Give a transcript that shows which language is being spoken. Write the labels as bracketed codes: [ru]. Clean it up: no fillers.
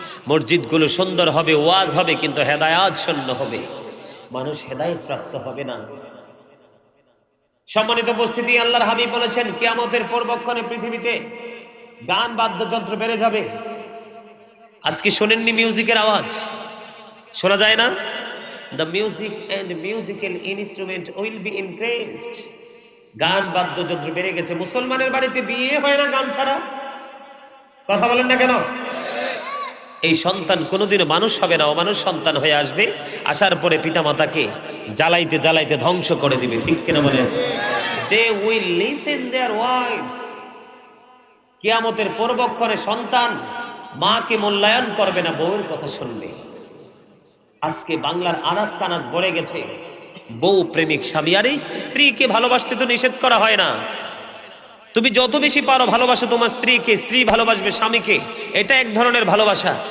[bn] মসজিদগুলো সুন্দর হবে, ওয়াজ হবে, কিন্তু হেদায়েত শূন্য হবে, মানুষ হেদায়েত প্রাপ্ত হবে না। সম্মানিত উপস্থিতি, আল্লাহর হাবিব বলেছেন, কিয়ামতের পূর্বক্ষণে পৃথিবীতে গান বাদ্যযন্ত্র বেড়ে যাবে। আজকে শোনেননি মিউজিকের আওয়াজ? শোনা যায় না? [en] The music and musical instrument will be increased. [bn] গান বাদ্যযন্ত্র বেড়ে গেছে। মুসলমানের বাড়িতে বিয়ে হয় না গান ছাড়া। কথা বলেন না কেন? এই সন্তান কোনোদিনও মানুষ হবে না, অমানুষ সন্তান হয়ে আসবে। আসার পরে পিতামাতাকে জ্বালাইতে জ্বালাইতে ধ্বংস করে দিবে, ঠিক কিনা বলেন? [en] They will listen their wives. [bn] কিয়ামতের পূর্বক্ষণে সন্তান মাকে মূল্যায়ন করবে না, বউয়ের কথা শুনবে। আজকে বাংলার আনাজ কানাজ ভরে গেছে বউ প্রেমিক স্বামী। আর এই স্ত্রীকে ভালোবাসতে তো নিষেধ করা হয় না। তুমি যত বেশি পারো ভালোবাসো তোমার স্ত্রীকে, স্ত্রী ভালোবাসবে স্বামীকে, এটা এক ধরনের ভালোবাসা।